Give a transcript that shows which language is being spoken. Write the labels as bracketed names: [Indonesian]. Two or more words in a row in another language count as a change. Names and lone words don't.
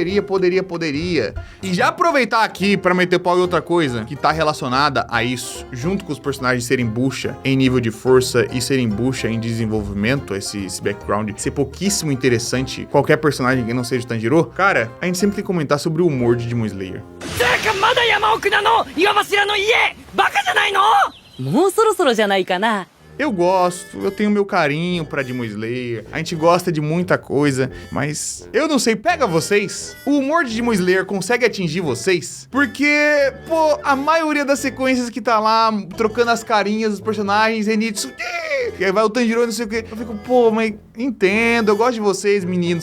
[Portuguese] E já aproveitar aqui pra meter pau em outra coisa que tá relacionada a isso, junto com os personagens serem bucha em nível de força e serem bucha em desenvolvimento, esse background ser pouquíssimo interessante, qualquer personagem que não seja o Tanjiro, cara, a gente sempre tem que comentar sobre o humor de Demon Slayer. [Japanese] もうそろそろじゃないかな。 [Portuguese] Eu gosto, eu tenho meu carinho pra Demon Slayer, a gente gosta de muita coisa, mas eu não sei, pega vocês? O humor de Demon Slayer consegue atingir vocês? Porque, pô, a maioria das sequências que tá lá, trocando as carinhas dos personagens, Zenitsu, e aí vai o Tanjiro, não sei o que, eu fico, pô, mas entendo, eu gosto de vocês, meninos.